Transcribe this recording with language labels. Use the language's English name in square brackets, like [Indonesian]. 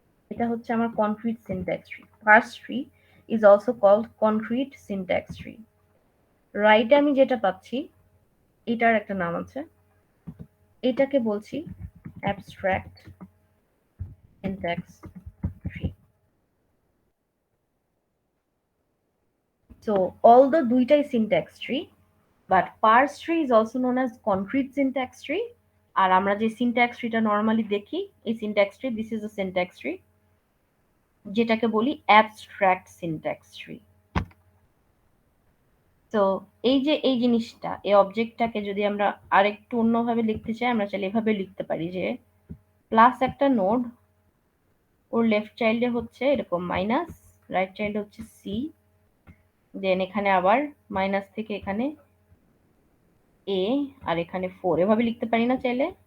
[Bangla] এটা হচ্ছে আমার concrete syntax tree. [English] Parse tree is also called concrete syntax tree. [Bangla] রাইটে আমি যেটা পাচ্ছি এটার একটা নাম আছে, এটাকে বলছি abstract syntax tree. [English] So although দুইটাই syntax tree, but parse tree is also known as concrete syntax tree. [Bangla] আর আমরা যে syntax tree টা নরমালি দেখি, এই syntax tree, [English] this is a syntax tree, [Bangla] যেটাকে বলি abstract syntax tree. তো এই যে এই জিনিসটা, এই অবজেক্টটাকে যদি আমরা আরেকটু অন্যভাবে লিখতে চাই, আমরা চাইলে এভাবে লিখতে পারি যে প্লাস একটা নোড, ওর লেফট চাইল্ডে হচ্ছে এরকম মাইনাস, রাইট চাইল্ডে হচ্ছে সি, দেন এখানে আবার মাইনাস থেকে এখানে এ, আর এখানে 4, এভাবে লিখতে পারি না চাইলে?